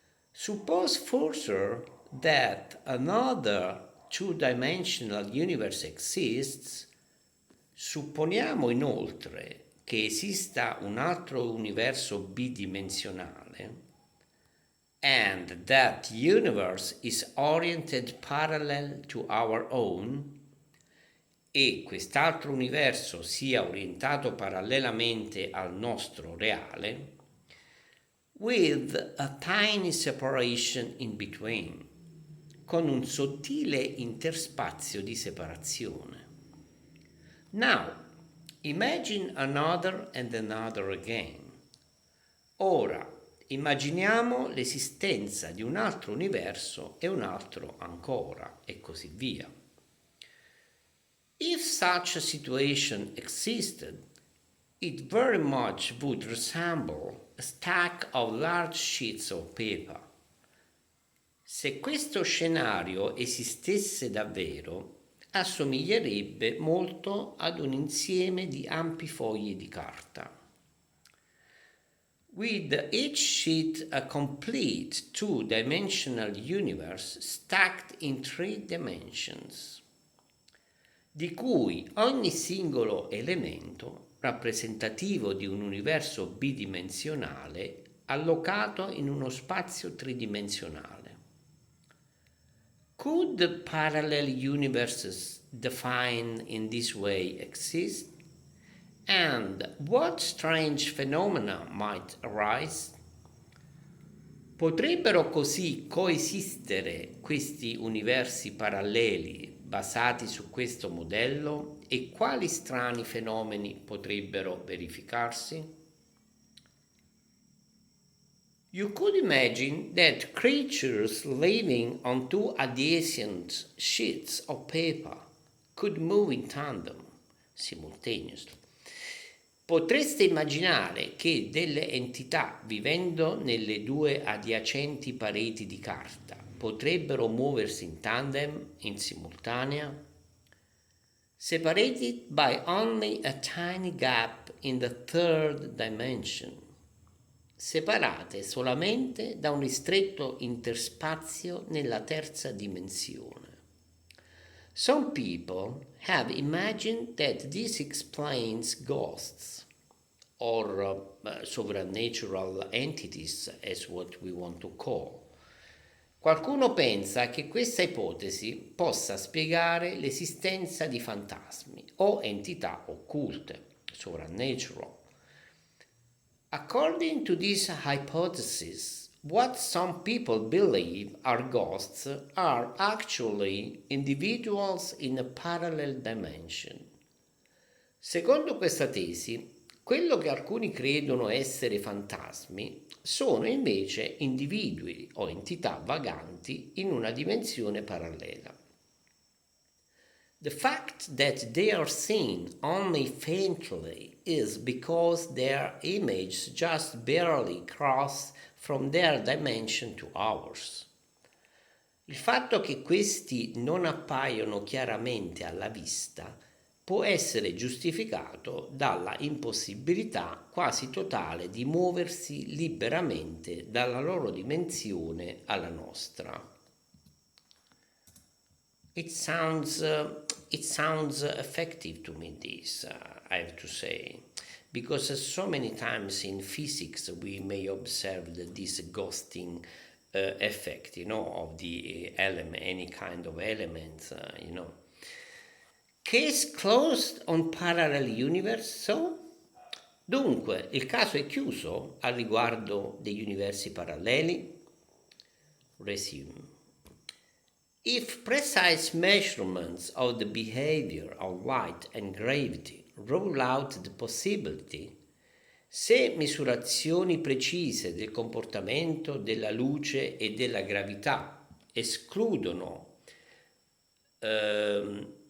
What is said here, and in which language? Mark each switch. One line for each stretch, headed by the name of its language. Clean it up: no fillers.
English: Suppose further that another two-dimensional universe exists.
Italian: Supponiamo inoltre che esista un altro universo bidimensionale,
English: and that universe is oriented parallel to our own,
Italian: e quest'altro universo sia orientato parallelamente al nostro reale,
English: with a tiny separation in between,
Italian: con un sottile interspazio di separazione.
English: Now, imagine another and another again.
Italian: Ora, immaginiamo l'esistenza di un altro universo e un altro ancora, e così via.
English: If such a situation existed, it very much would resemble a stack of large sheets of paper.
Italian: Se questo scenario esistesse davvero, assomiglierebbe molto ad un insieme di ampi fogli di carta,
English: with each sheet a complete two-dimensional universe stacked in three dimensions,
Italian: di cui ogni singolo elemento rappresentativo di un universo bidimensionale allocato in uno spazio tridimensionale.
English: Could parallel universes defined in this way exist? And what strange phenomena might arise?
Italian: Potrebbero così coesistere questi universi paralleli basati su questo modello, e quali strani fenomeni potrebbero verificarsi?
English: You could imagine that creatures living on two adjacent sheets of paper could move in tandem, simultaneously.
Italian: Potreste immaginare che delle entità vivendo nelle due adiacenti pareti di carta potrebbero muoversi in tandem, in simultanea,
English: separated by only a tiny gap in the third dimension,
Italian: separate solamente da un ristretto interspazio nella terza dimensione.
English: Some people have imagined that this explains ghosts, or supernatural entities, as what we want to call.
Italian: Qualcuno pensa che questa ipotesi possa spiegare l'esistenza di fantasmi o entità occulte, supernatural,
English: According to this hypothesis, what some people believe are ghosts are actually individuals in a parallel dimension.
Italian: Secondo questa tesi, quello che alcuni credono essere fantasmi sono invece individui o entità vaganti in una dimensione parallela.
English: The fact that they are seen only faintly is because their images just barely cross from their dimension to ours.
Italian: Il fatto che questi non appaiono chiaramente alla vista può essere giustificato dalla impossibilità quasi totale di muoversi liberamente dalla loro dimensione alla nostra.
English: It sounds effective to me, this, I have to say, because so many times in physics we may observe this ghosting effect, of the element, any kind of elements, Case closed on parallel universe, so?
Italian: Dunque, il caso è chiuso al riguardo degli universi paralleli? Resume.
English: If precise measurements of the behavior of light and gravity rule out the possibility,
Italian: se misurazioni precise del comportamento della luce e della gravità escludono
English: that